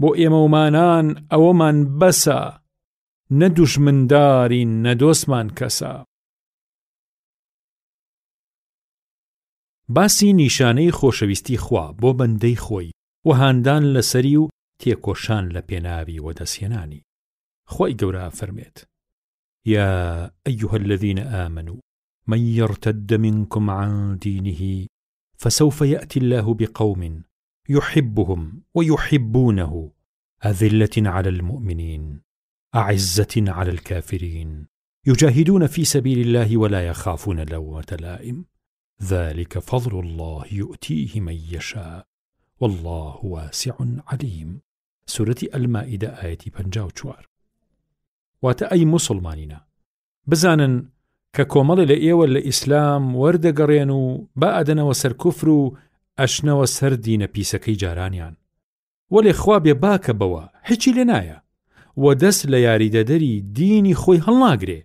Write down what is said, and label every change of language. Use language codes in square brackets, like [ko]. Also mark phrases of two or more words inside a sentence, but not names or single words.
[ckb] بۆ ئێمەومانان ئەوەمان بەسە، نە دوژمندارین نە دۆستمان کەسە. باسی نیشانەی خۆشەویستی خوا بۆ بەندەی خۆی و هاندان لەسەری و تێکۆشان لە پێناوی وەدەستهێنانی. خوای گەورە فەرمێت: [ar] يا أيها الذين آمنوا من يرتد منكم عن دينه فسوف يأتي الله بقوم يحبهم ويحبونه أذلة على المؤمنين أعزة على الكافرين يجاهدون في سبيل الله ولا يخافون لومة لائم ذلك فضل الله يؤتيه من يشاء والله واسع عليم. سورة المائدة آية 54. [ckb] واتە ئەی مسلمانینە، بزانن کە کۆمەڵی لە ئێوە لە ئیسلام وەردەگەڕێن و با ئەدەنەوە سەر کوفر و ئەشنەوە سەر دینە پیسەکەی جارانیان، وەلێ خوا بێ باکە بەوە هیچی لێ نایە و دەست لە یاریدەدەری دینی خۆی هەڵناگرێ.